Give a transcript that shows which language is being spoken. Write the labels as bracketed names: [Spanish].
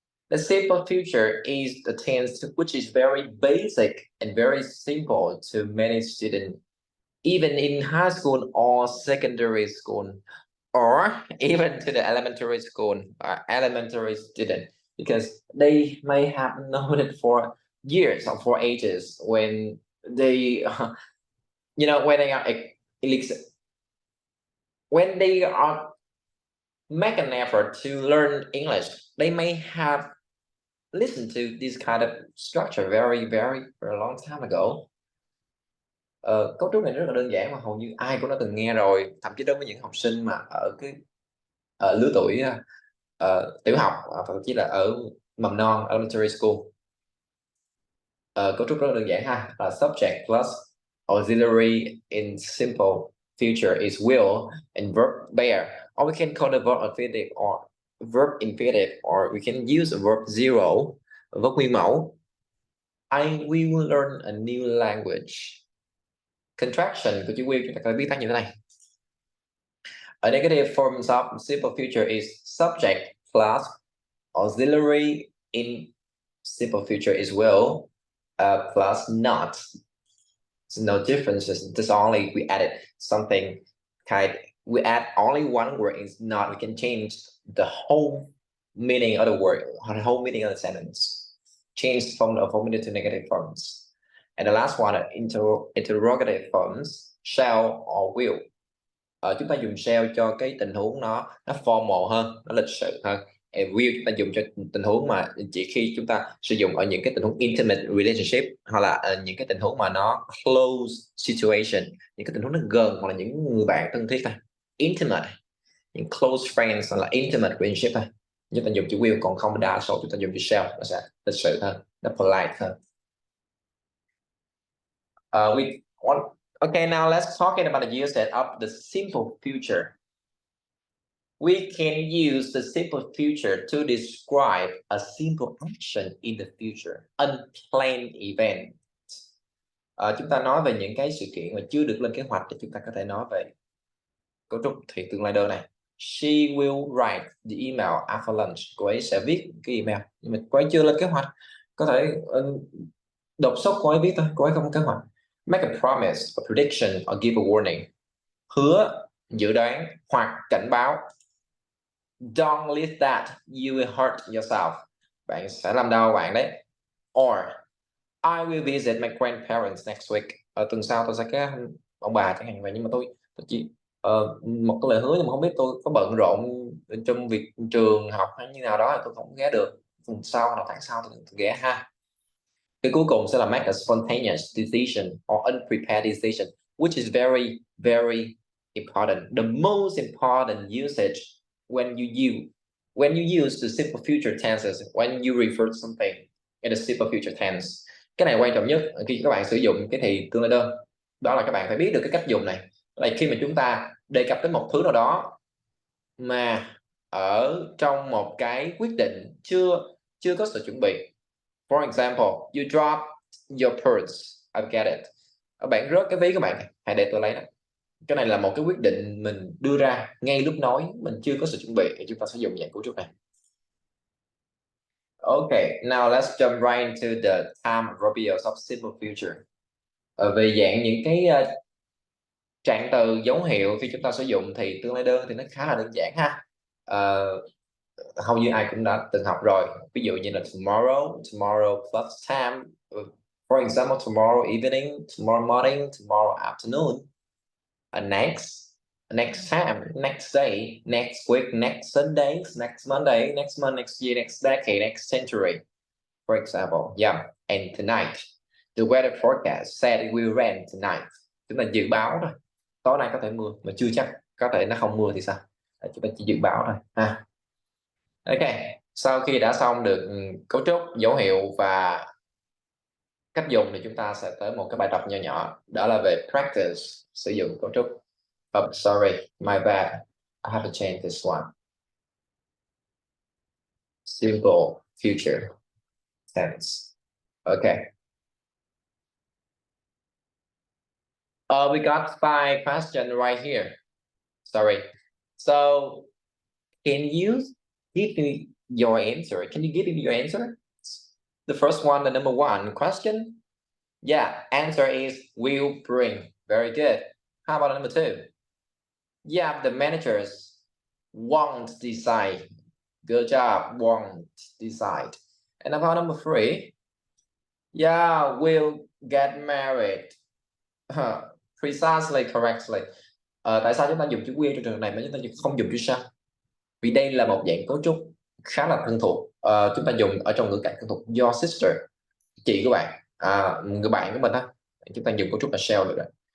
[English] The simple future is the tense which is very basic and very simple to many students, even in high school or secondary school, or even to the elementary school or elementary student, because they may have known it for years or for ages when they, when they are when they are make an effort to learn English, they may have listened to this kind of structure very, very, very long time ago. [Vietnamese] Cấu trúc này rất là đơn giản mà hầu như ai cũng đã từng nghe rồi, thậm chí đối với những học sinh mà ở cái lứa tuổi tiểu học, thậm chí là ở mầm non, [English] elementary school. [Vietnamese] Cấu trúc rất là đơn giản ha, là [English] subject plus auxiliary in simple future is will and verb bear, or we can call the verb infinitive or verb infinitive, or we can use a verb zero, [Vietnamese] verb nguyên mẫu. [English] I will learn a new language. [Vietnamese] Contraction của chữ will chúng ta có thể viết tắt như thế này. [English] A negative form of simple future is subject plus auxiliary in simple future is will plus not. So no differences. Just only we added something we add only one word is not. We can change the whole meaning of the word, or the whole meaning of the sentence. Change from the affirmative to negative forms. And the last one, interrogative forms, shall or will. [Vietnamese] Chúng ta dùng shall cho cái tình huống nó formal hơn, nó lịch sự hơn. And will chúng ta dùng cho tình huống mà chỉ khi chúng ta sử dụng ở những cái tình huống [English] intimate relationship, [Vietnamese] hoặc là những cái tình huống mà nó [English] close situation, [Vietnamese] những cái tình huống nó gần, hoặc là những người bạn thân thiết thôi. [English] Intimate, những close friends, [Vietnamese] hoặc là [English] intimate relationship thôi. [Vietnamese] Chúng ta dùng chữ will, còn không đa số chúng ta dùng chữ shall, nó sẽ lịch sự hơn, nó polite hơn. [English] Okay, now let's talk about the usage of the simple future. We can use the simple future to describe a simple action in the future, unplanned event. [Vietnamese] Chúng ta nói về những cái sự kiện mà chưa được lên kế hoạch, thì chúng ta có thể nói về cấu trúc thì tương lai đơn này. [English] She will write the email after lunch. [Vietnamese] Cô ấy sẽ viết cái email, nhưng mà cô ấy chưa lên kế hoạch. Có thể đột xuất cô ấy viết thôi, cô ấy không có kế hoạch. [English] Make a promise, a prediction, or give a warning. [Vietnamese] Hứa, dự đoán hoặc cảnh báo. [English] Don't leave that, you will hurt yourself. [Vietnamese] Bạn sẽ làm đau bạn đấy. [English] Or I will visit my grandparents next week. [Vietnamese] Tuần sau tôi sẽ ghé ông bà chẳng hạn vậy, nhưng mà tôi chỉ một cái lời hứa, nhưng mà không biết tôi có bận rộn trong việc trường học hay như nào đó thì tôi không ghé được. Tuần sau hoặc tháng sau tôi ghé ha. Cái cuối cùng sẽ là [English] make a spontaneous decision or unprepared decision, which is very, very important. The most important usage when you use the simple future tenses, when you refer to something in the simple future tense. [Vietnamese] Cái này quan trọng nhất khi các bạn sử dụng cái thì tương lai đơn, đó là các bạn phải biết được cái cách dùng này. Là khi mà chúng ta đề cập đến một thứ nào đó mà ở trong một cái quyết định chưa có sự chuẩn bị. [English] For example, you drop your purse. I get it. [Vietnamese] Bạn rớt cái ví của bạn, hãy để tôi lấy đó. Cái này là một cái quyết định mình đưa ra ngay lúc nói, mình chưa có sự chuẩn bị, thì chúng ta sẽ dùng dạng cấu trúc này. [English] Okay, now let's jump right into the time verbials of simple future. [Vietnamese] Về dạng những cái trạng từ dấu hiệu khi chúng ta sử dụng thì tương lai đơn thì nó khá là đơn giản ha. Hầu như ai cũng đã từng học rồi. Ví dụ như là [English] tomorrow plus time. For example, tomorrow evening, tomorrow morning, tomorrow afternoon. Next time, next day, next week, next Sunday, next Monday, next month, next year, next decade, next century. For example, yeah, and tonight. The weather forecast said it will rain tonight. [Vietnamese] Chúng ta dự báo thôi. Tối nay có thể mưa, mà chưa chắc. Có thể nó không mưa thì sao? Chúng ta chỉ dự báo thôi ha. Ok, sau khi đã xong được cấu trúc, dấu hiệu và cách dùng thì chúng ta sẽ tới một cái bài tập nhỏ nhỏ, đó là về practice sử dụng cấu trúc. [English] Oh, sorry, my bad. I have to change this one. Simple future tense. Okay. We got 5 questions right here. Sorry. So can you give me your answer? Can you give me your answer? The first one, the number 1 question. Yeah, answer is will bring. Very good. How about number 2? Yeah, the managers won't decide. Good job, won't decide. And about number 3, yeah, will get married. Precisely, correctly. [Vietnamese] Tại sao chúng ta dùng chữ will trong trường hợp này mà chúng ta không dùng chữ shall? Vì đây là một dạng cấu trúc khá là thân thuộc. Chúng ta dùng ở trong ngữ cảnh thân thuộc. [English] Your sister, [Vietnamese] chị của bạn, người bạn của mình á, chúng ta dùng cấu trúc là shall được rồi.